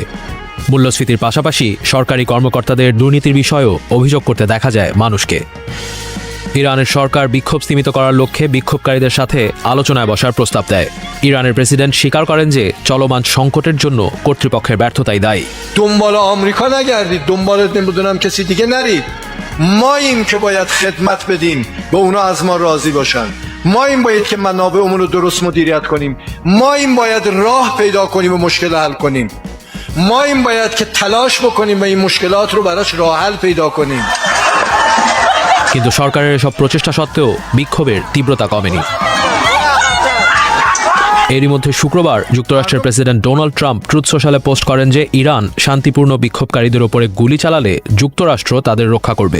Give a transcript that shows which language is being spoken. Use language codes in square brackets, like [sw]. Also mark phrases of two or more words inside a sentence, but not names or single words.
[bn] মূল্যস্ফীতির পাশাপাশি সরকারি কর্মকর্তাদের দুর্নীতির বিষয়েও অভিযোগ করতে দেখা যায় মানুষকে। ইরানের সরকার বিক্ষোভ স্তীমিত করার লক্ষ্যে বিক্ষোভকারীদের সাথে আলোচনায় বসার প্রস্তাব দেয়। ইরানের প্রেসিডেন্ট স্বীকার করেন যে চলমান সংকটের জন্য কর্তৃপক্ষের ব্যর্থতাই দায়ী। [fa] دنبال آمریکا نگردید، دنبال نمیدونم کسی دیگه نرید. ماییم که باید خدمت بدیم به اونا از ما راضی باشن. ما این باید که منابعمون رو درست مدیریت کنیم. ما این باید راه پیدا کنیم و مشکل حل کنیم. ما این باید که تلاش بکنیم و این مشکلات رو براش راه حل پیدا کنیم. [bn] কিন্তু সরকারের এসব প্রচেষ্টা সত্ত্বেও বিক্ষোভের তীব্রতা কমেনি। এরই মধ্যে শুক্রবার যুক্তরাষ্ট্রের প্রেসিডেন্ট ডোনাল্ড ট্রাম্প ট্রুথ সোশ্যালে পোস্ট করেন যে ইরান শান্তিপূর্ণ বিক্ষোভকারীদের ওপরে গুলি চালালে যুক্তরাষ্ট্র তাদের রক্ষা করবে।